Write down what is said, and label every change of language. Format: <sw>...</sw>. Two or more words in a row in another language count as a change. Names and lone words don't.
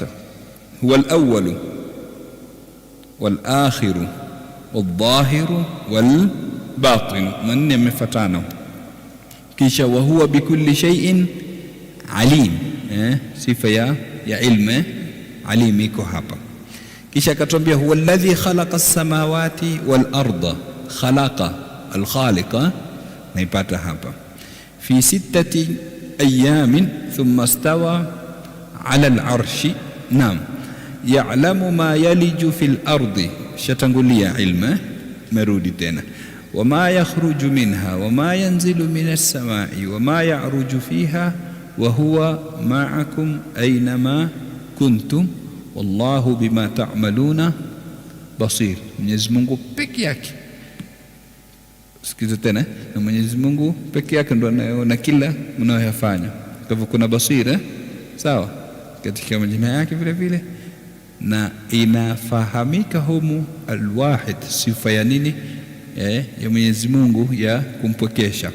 <ar>هو الأول والآخر والظاهر والباطن,</ar> <sw>manne yamefuatana. Kisha</sw> <ar>و هو بكل شيء عليم,</ar> <sw>sifa ya ilmu alim iko hapa. Kisha akatuambia</sw> <ar>هو الذي خلق السماوات والأرض، خلق الخلق,</ar> <sw>naipata hapa.</sw> <ar>في 6 أيام ثم استوى على العرش، نعم. يعلم ما يلج في الأرض,</ar> <sw>shatangulia ilma, merudi tena.</sw> <ar>وما يخرج منها وما ينزل من السماء وما يعرج فيها وهو معكم أينما كنتم والله بما تعملون بصير.</ar> <sw>Mwenyezi Mungu peke yake, sikiza tena, na Mwenyezi Mungu peke yake ndo anayeona kila mnayoyafanya. Kwa hivyo kuna basira, sawa, katika majina yake vile vile, na inafahamika humu alwahid, sifa ya nini ya Mwenyezi Mungu ya kumpokesha.</sw>